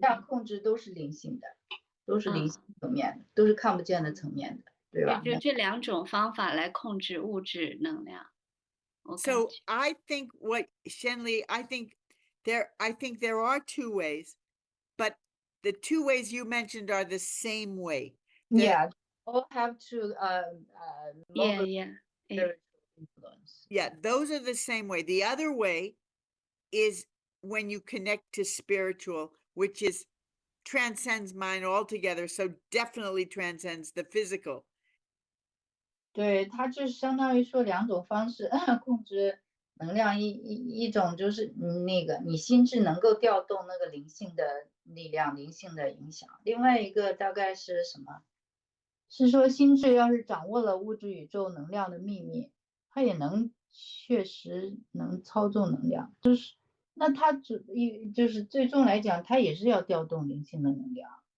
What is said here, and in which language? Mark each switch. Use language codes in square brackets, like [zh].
[zh] 能量控制都是灵性的，都是灵性层面的，都是看不见的层面的，对吧？就这两种方法来控制物质能量。 [en] So I think what Shenli, I think there are two ways, but the two ways you mentioned are the same way. Yeah, all have to yeah. influence. Yeah, those are the same way. The other way is when you connect to spiritual, which is transcends mind altogether, so definitely transcends the physical. [zh] 对，它就是相当于说两种方式控制能量，一种就是那个你心智能够调动那个灵性的力量、灵性的影响，另外一个大概是什么？是说心智要是掌握了物质宇宙能量的秘密，它也能确实能操纵能量，就是那它就是最终来讲，它也是要调动灵性的能量。